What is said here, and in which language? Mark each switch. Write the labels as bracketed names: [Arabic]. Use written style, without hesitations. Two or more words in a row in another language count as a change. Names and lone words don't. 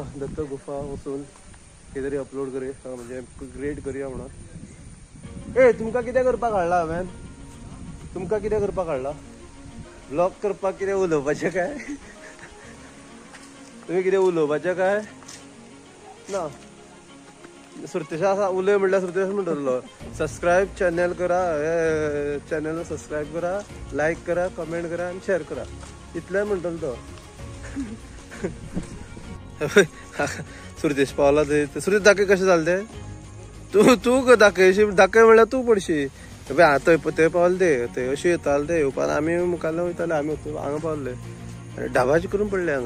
[Konkani] दत्ता गुफा वचून कितें तरी अपलोड करूया, म्हणजे क्रिएट करूया म्हणून. ए तुमका कितें करपाक हाडला हांवें? तुमका कितें करपाक हाडला? ब्लॉग करपाक कितें उलोवपाचें काय? तुम्ही कितें उलोवपाचें काय? ना सुरतेशा आसा उलय म्हणल्यार सुरतेश म्हणटलो [English] subscribe channel [Konkani] करा, [English] channel subscribe [Konkani] करा, लाईक करा, कमेंट करा आणि शेअर करा, इतलें म्हणटलो तो. सुरतेश पावला थंय. सुरतेश दाखय कशें जालें तें. तू दाखयशी, दाखय म्हणल्यार तू पडशी. थंय पावले ते थंय अशी येताले ते येवपाक आमी मुखारले वयताले, आमी हांगा पावले ढाबाची करून पडले हांगा.